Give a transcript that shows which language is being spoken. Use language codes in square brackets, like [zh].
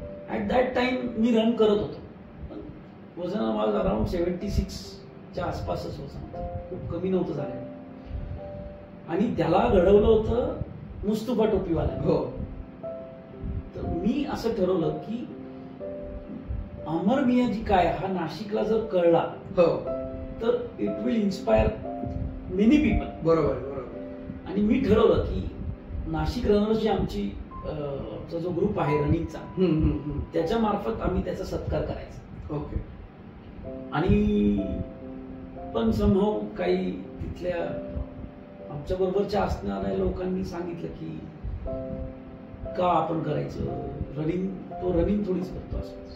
[en] at that time [mr] मी run करत होतो, वजन माझं अराउंड 76च्या आसपासच वजन, खूप कमी नव्हतं झालं. आणि त्याला घडवलं होतं मुस्तफा टोपीवाला. हो. तर मी असं ठरवलं की अमर मियाजी काय हा नाशिकला जर कळला हो [en] तर it will inspire many people. [mr] बरोबर. आणि मी ठरवलं की नाशिक रनर्सची आमची जो ग्रुप आहे रनिंगचा, त्याच्या मार्फत आम्ही त्याचा सत्कार करायचा. ओके. आणि पण समहाव काही तिथल्या आमच्या बरोबरच्या असणाऱ्या लोकांनी सांगितलं की का आपण करायचं, रनिंग थोडीच करतो असं.